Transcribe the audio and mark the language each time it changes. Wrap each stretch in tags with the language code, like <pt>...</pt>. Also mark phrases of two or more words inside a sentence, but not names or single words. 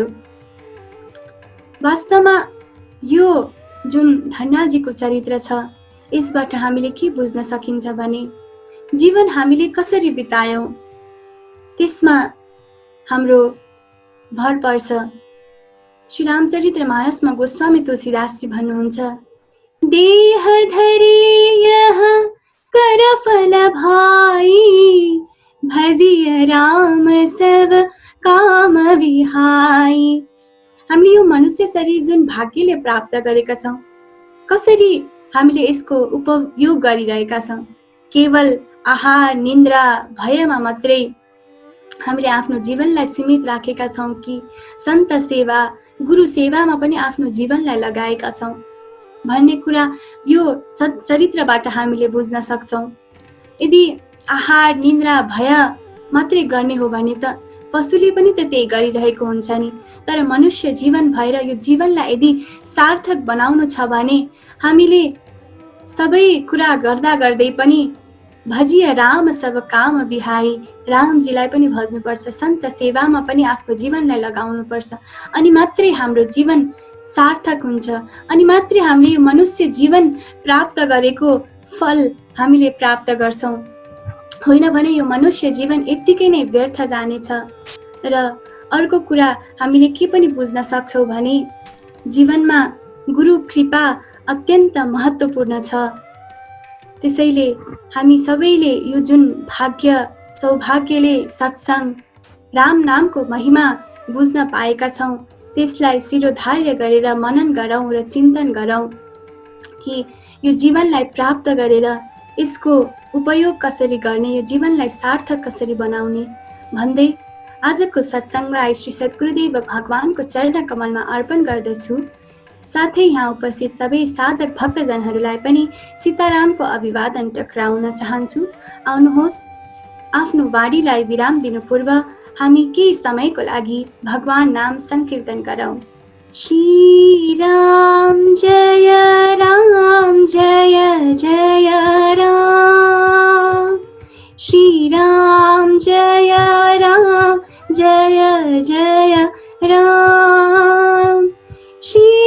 <ne>वास्तवमा यो जुन धन्नाजीको चरित्र छ यसबाट हामीले के बुझ्न सकिन्छ भने जीवन हामीले कसरी बितायौं त्यसमा हाम्रो भर पर्छ। श्री रामचरित्र मानसमा गोस्वामी तुलसीदासजी भन्नुहुन्छ,</ne> <awa>देह धरी यह कर फल भाई, भजिय राम सब काम विहाई।</awa> <ne>हामीले यो मनुष्य शरीर जुन भाग्यले प्राप्त गरेका छौं, कसरी हामीले यसको उपयोग गरिरहेका छौं? केवल आहार निन्द्रा भयमा मात्रै हामीले आफ्नो जीवनलाई सीमित राखेका छौं कि सन्त सेवा गुरु सेवामा पनि आफ्नो जीवनलाई लगाएका छौं भन्ने कुरा यो चरित्रबाट हामीले बुझ्न सक्छौं। यदि आहार निन्द्रा भय मात्रै गर्ने हो भने त पशुले पनि त त्यही गरिरहेको हुन्छ नि। तर मनुष्य जीवन भएर यो जीवनलाई यदि सार्थक बनाउनु छ भने हामीले सबै कुरा गर्दा गर्दै पनि</ne> <awa>भजिया राम सब काम बिहाई,</awa> <ne>रामजीलाई पनि भज्नुपर्छ, सन्त सेवामा पनि आफ्नो जीवनलाई लगाउनुपर्छ, अनि मात्रै हाम्रो जीवन सार्थक हुन्छ, अनि मात्रै हामीले यो मनुष्य जीवन प्राप्त गरेको फल हामीले प्राप्त गर्छौँ। होइन भने यो मनुष्य जीवन यत्तिकै नै व्यर्थ जानेछ। र अर्को कुरा हामीले के पनि बुझ्न सक्छौँ भने जीवनमा गुरु कृपा अत्यन्त महत्त्वपूर्ण छ। त्यसैले हामी सबैले यो जुन सौभाग्यले सत्संग राम नामको महिमा बुझ्न पाएका छौँ, त्यसलाई शिरोधार्य गरेर मनन गरौँ र चिन्तन गरौँ कि यो जीवनलाई प्राप्त गरेर यसको उपयोग कसरी गर्ने, यो जीवनलाई सार्थक कसरी बनाउने भन्दै आजको सत्सङ्गलाई श्री सद्गुरुदेव भगवानको चरण कमलमा अर्पण गर्दछु। साथै यहाँ उपस्थित सबै साधक भक्तजनहरूलाई पनि सीतारामको अभिवादन टक्राउन चाहन्छु। आउनुहोस्, आफ्नो वाणीलाई विराम दिनु पूर्व हामी केही समयको लागि भगवान नाम संकीर्तन गरौँ।</ne> <sa>श्री राम जय राम जय जय राम, श्री राम जय राम जय जय राम, श्री</sa>